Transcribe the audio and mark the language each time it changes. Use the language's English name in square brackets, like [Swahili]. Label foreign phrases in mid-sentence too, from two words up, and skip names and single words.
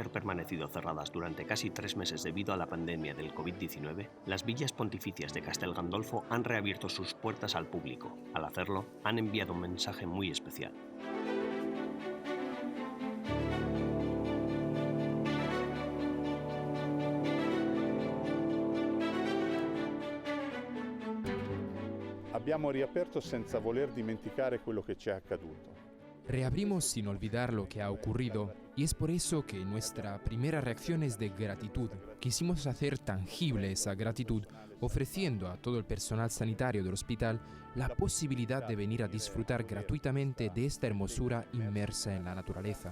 [Spanish] haber permanecido cerradas durante casi 3 meses debido a la pandemia del COVID-19, las villas pontificias de Castel Gandolfo han reabierto sus puertas al público. Al hacerlo, han enviado un mensaje muy especial. [Italian] Abbiamo riaperto senza voler dimenticare quello che ci è accaduto. [Spanish] Reabrimos sin olvidar lo que ha ocurrido y es por eso que nuestra primera reacción es de gratitud. Quisimos hacer tangible esa gratitud ofreciendo a todo el personal sanitario del hospital la posibilidad de venir a disfrutar gratuitamente de esta hermosura inmersa en la naturaleza.